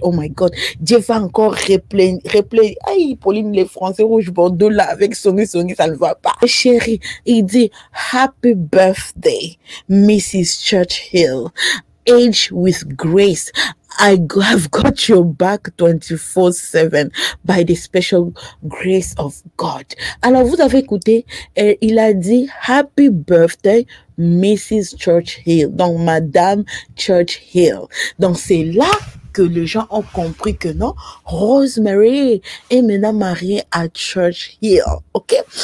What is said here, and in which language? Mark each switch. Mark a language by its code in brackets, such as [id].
[en] Oh my God, [fr] Dieu va encore replay. Aïe, Pauline, les Français rouge bordeaux là avec Sony, ça ne va pas. Chérie, il dit [en] happy birthday, Mrs. Churchill, age with grace. I have got your back 24/7 by the special grace of God. [fr] Alors, vous avez écouté, il a dit [en] happy birthday, [fr] Mrs. Churchill. Donc, Madame Churchill. Donc, c'est là que les gens ont compris que non, Rosemary est maintenant mariée à Churchill. Ok?